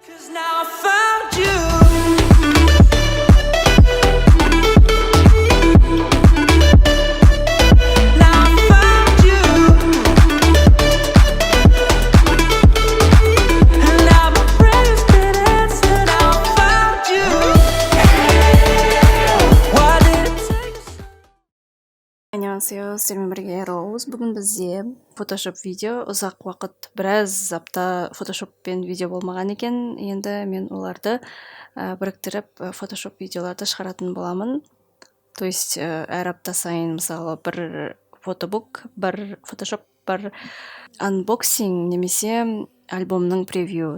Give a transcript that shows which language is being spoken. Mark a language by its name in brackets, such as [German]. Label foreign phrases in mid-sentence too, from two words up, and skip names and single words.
[English] Now I found you. Now I found you. And now my prayers been answered. Now I found you. Why did it take so? [Korean] 안녕하세요. [Kazakh] сіздермен бірге Роуз. Бүгін бізде Photoshop видео. Ұзақ уақыт, біраз апта Photoshopпен видео болмаған екен. Енді мен оларды біріктіріп Photoshop видеоларды шығаратын боламын. [Russian] То есть [Kazakh] әр апта сайын мысалы бір фотобук, бір Photoshop, бір unboxing немесе альбомның превью.